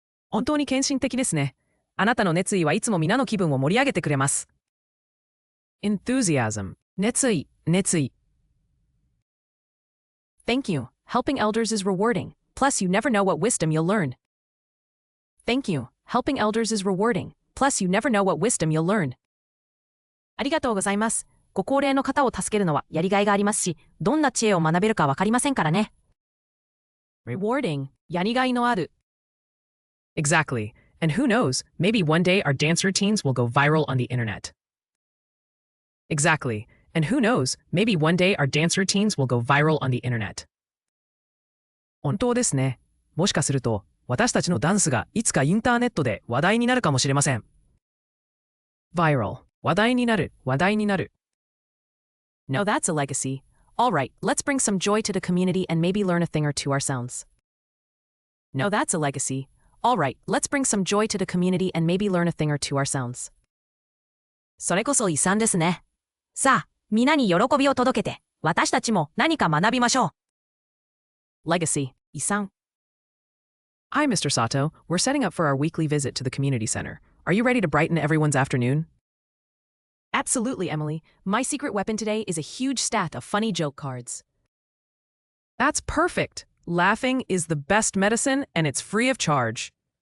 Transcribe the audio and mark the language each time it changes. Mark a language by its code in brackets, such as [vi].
[ja] 本当に献身的ですね。あなたの熱意はいつも皆の気分を盛り上げてくれます。Enthusiasm 熱意、熱意。 [en] Thank you. Helping elders is rewarding. Plus, you never know what wisdom you'll learn. Thank you. Helping elders is rewarding. Plus, you never know what wisdom you'll learn. [ja] ありがとうございます。ご高齢の方を助けるのはやりがいがありますし、どんな知恵を学べるかわかりませんからね。 Rewarding やりがいのある。 [en] Exactly. And who knows, maybe one day our dance routines will go viral on the internet. Exactly. And who knows, maybe one day our dance routines will go viral on the internet. [ja] 本当ですね。もしかすると、私たちのダンスがいつかインターネットで話題になるかもしれません。 Viral 話題になる、話題になる。 [en] No, that's a legacy. All right, let's bring some joy to the community and maybe learn a thing or two ourselves. No, that's a legacy. All right, let's bring some joy to the community and maybe learn a thing or two ourselves. [ja] それこそ遺産ですね。さあ、皆に喜びを届けて、私たちも何か学びましょう。 Legacy 遺産。 [en] Hi, Mr. Sato. We're setting up for our weekly visit to the community center. Are you ready to brighten everyone's afternoon? Absolutely, Emily. My secret weapon today is a huge stack of funny joke cards. That's perfect. Laughing is the best medicine, and it's free of charge.